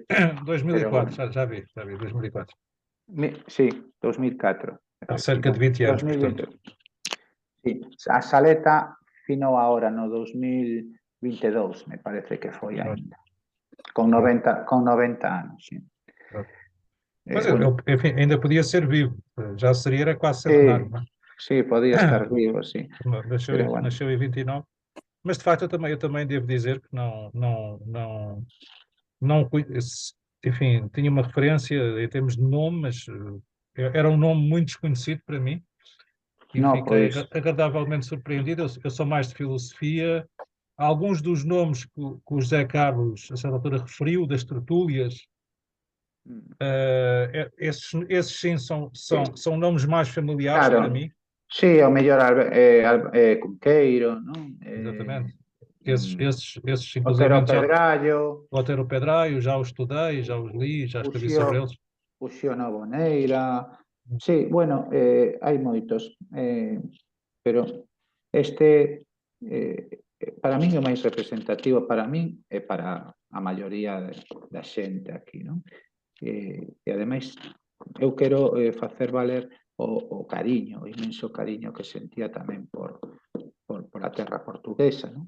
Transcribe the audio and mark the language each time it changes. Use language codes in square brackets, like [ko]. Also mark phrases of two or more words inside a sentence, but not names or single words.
[pt] 2004, já vi, 2004. [gl] Sí, 2004. [pt] Há cerca de 20 anos, 2020. portanto. [gl] Sí, a Saleta finou agora no 2022, me parece que foi ainda. Con 90 anos, sí. [pt] Mas enfim, ainda podia ser vivo, já seria, era quase centenário, não é? [gl] Sí, podía estar vivo, sí. [pt] Nasceu em 29. Mas de facto eu também devo dizer que não enfim, tinha uma referência em termos de nome, mas era um nome muito desconhecido para mim e fiquei agradavelmente surpreendido. Eu sou mais de filosofia. Alguns dos nomes que o José Carlos, a certa altura, referiu, das tertúlias, esses sim são nomes mais familiares para mim. [gl] Sí, o mellor Cunqueiro, non? [pt] Exatamente. Esses Otero Pedrallo. Otero Pedrallo, já os estudei, já os li, já escrevi sobre eles. [gl] O Xio Noboneira. Sí, bueno, hai moitos. Pero este, para min, o máis representativo para min e para a maioría da xente aquí, non? E ademais, eu quero facer valer o cariño, o inmenso cariño que sentía tamén por a terra portuguesa, non?